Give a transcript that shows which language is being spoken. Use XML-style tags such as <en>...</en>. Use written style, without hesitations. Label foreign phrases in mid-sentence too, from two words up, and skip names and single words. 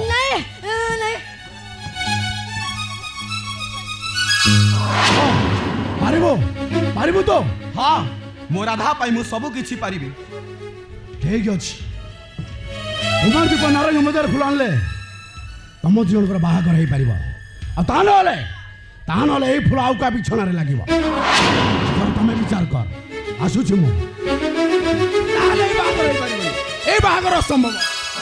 <or>ନାହିଁ ନାହିଁ ପାରିବୋ ପାରିବୋ ତୋ ହଁ ମୋ ରାଧା ପାଇଁ ମୁଁ ସବୁ କିଛି ପାରିବି ଠିକ୍ ଅଛି କୁମାର ଦୀପ ନାରାୟଣ ମନ୍ଦାର ଫୁଲ ଆଣିଲେ ତମ ଦୁଇ ଜଣଙ୍କର ବାହାଘର ହେଇପାରିବ। ଆଉ ତା ନହେଲେ ଏଇ ଫୁଲ ଆଉ କାହା ବିଛଣାରେ ଲାଗିବ। ତମେ ବିଚାର କର। ଆସୁଛି ମୁଁ। ତାହେଲେ ଏଇ ବାହାଘର ହେଇପାରିବନି। ଏଇ ବାହାଘର ଅସମ୍ଭବ।</or>